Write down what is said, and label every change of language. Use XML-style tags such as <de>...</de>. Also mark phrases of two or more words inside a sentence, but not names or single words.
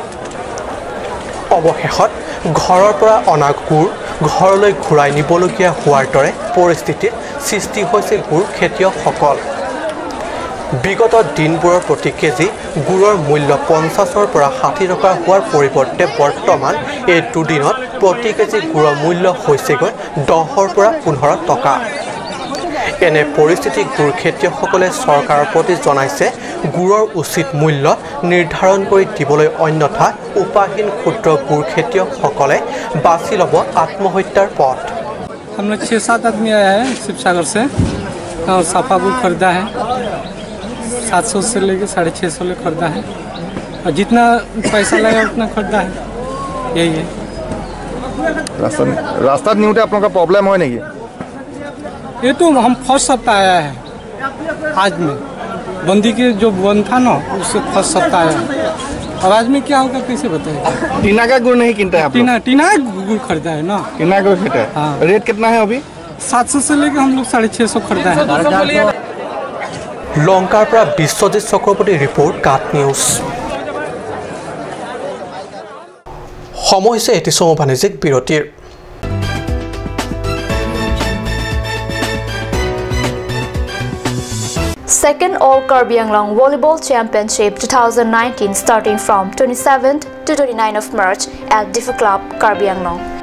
<as>অৱশেষত ঘৰৰ পৰা অনা গুড় ঘৰলৈ ঘূৰাই নিবলগীয়া হোৱাৰ দৰে পৰিস্থিতিৰ সৃষ্টি হৈছে গুড় খেতিয়কসকল বিগত দিনবোৰৰ প্ৰতি কেজি গুড়ৰ মূল্য 50ৰ পৰা 60 টকা হোৱাৰ পৰিৱৰ্তে বৰ্তমান এই দুদিনত প্ৰতি কেজি গুড়ৰ মূল্য হৈছেগৈ 10ৰ পৰা 15 টকা। এনে পৰিস্থিতি গুড় খেতিয়কসকলে চৰকাৰৰ প্ৰতি জনাইছে গুড়ৰ উচিত মূল্য নিৰ্ধাৰণ কৰি দিবলৈ অন্যথা উপায়হীন ক্ষুদ্ৰ গুড় খেতিয়কসকলে বাছি ল'ব আত্মহত্যাৰ পথ।</as> <hi>हम लोग 6-7 आदमी आया है शिवसागर से और सफ़ा गुड़ खरीदा है 700 से लेके 650 ले खरीदा है और जितना पैसा लगा उतना खरीदा है यही है। रास्ता निउते आप लोगों का प्रॉब्लम है नहीं? ये तो हम फर्स्ट सप्ताह आया है आज में बंदी के जो बंद था ना उससे फर्स्ट सप्ताह आया है। अब आज में क्या होगा कैसे बताएगा? टीना का गुड़ नहीं किनता है आप लोग? टीना गुड़ खरीदा है ना। टीना गुड़ खरीदा है। हाँ। रेट कितना है अभी? 700 से लेके हम लोग 650 खरीदा है।</hi> <as>লংকাৰ পৰা বিশ্বজিৎ চক্ৰৱৰ্তী ৰিপৰ্ট কাট নিউজ। সময় হৈছে এটি চমু বাণিজ্যিক বিৰতিৰ।</as> <en>Second All Karbi Anglong Volleyball Championship 2019 starting from 27th to 29th of March at Diffa Club, Karbi Anglong.</en>